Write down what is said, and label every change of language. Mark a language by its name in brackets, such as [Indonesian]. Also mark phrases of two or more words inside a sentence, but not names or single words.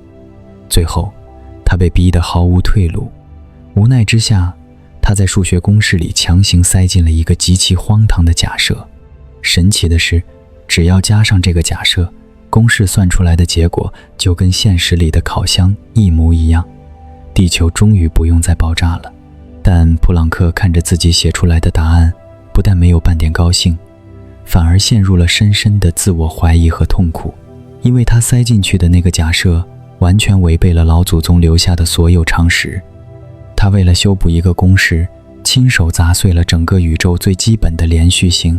[Chinese] 最後，他被逼得毫無退路。無奈之下，他在數學公式裡強行塞進了一個極其荒唐的假設。神奇的是，只要加上這個假設，公式算出來的結果就跟現實裡的烤箱一模一樣。地球終於不用再爆炸了。但普朗克看着自己寫出來的答案，不但沒有半點高興，反而陷入了深深的自我懷疑和痛苦，因為他塞進去的那個假設完全違背了老祖宗留下的所有常識。他為了修補一個公式，親手砸碎了整個宇宙最基本的連續性。